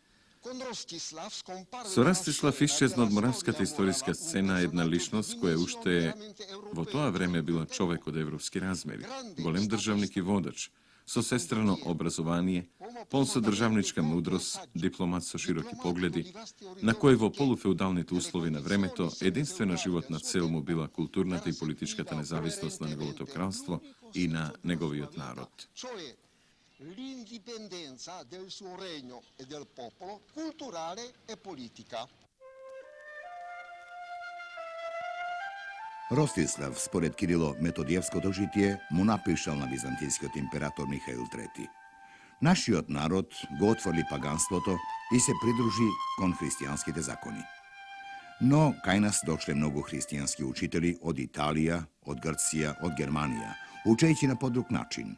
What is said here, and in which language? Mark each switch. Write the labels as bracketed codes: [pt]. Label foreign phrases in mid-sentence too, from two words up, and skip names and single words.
[mk] Со Растислав исчезна од моравската историска сцена една личност која уште во тоа време била човек од европски размери, голем државник и водач, со сестрано образование, полн со државничка мудрост, дипломат со широки погледи, на кој во полуфеудалните услови на времето единствена животна цел му била културната и политичката независност на неговото кралство и на неговиот народ. [it] l'indipendenza del suo regno e del popolo, culturale e politica. [mk] Rostislav, според Кирило Методиевското житие, му напишал на византијскиот император Михаил III. Нашиот народ го отворли паганството и се придружи кон христијанските закони. Но кај нас дошле многу христијански учители од Италија, од Грција, од Германија, учејќи на подруг начин.